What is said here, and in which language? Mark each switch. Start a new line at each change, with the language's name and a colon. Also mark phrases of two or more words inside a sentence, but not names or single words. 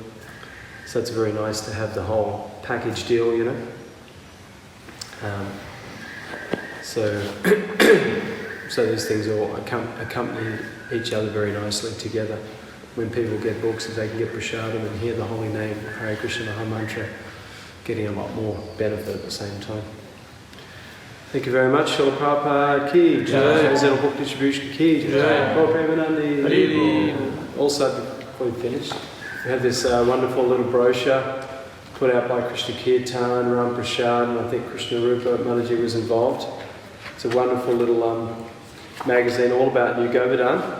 English: So it's very nice to have the whole package deal, So these things all accompany each other very nicely together. When people get books, if they can get Prashadam and hear the holy name, Hare Krishna Maha Mantra, getting a lot more benefit at the same time. Thank you very much.
Hindi: Srila Prabhupada ki jai.
English: Zental Book Distribution
Hindi: ki jai.
English: Also, before we finish, we have this wonderful little brochure put out by Krishna Kirtan, Ram Prasad, and I think Krishna Rupa Mataji was involved. It's a wonderful little magazine all about New Govardhana.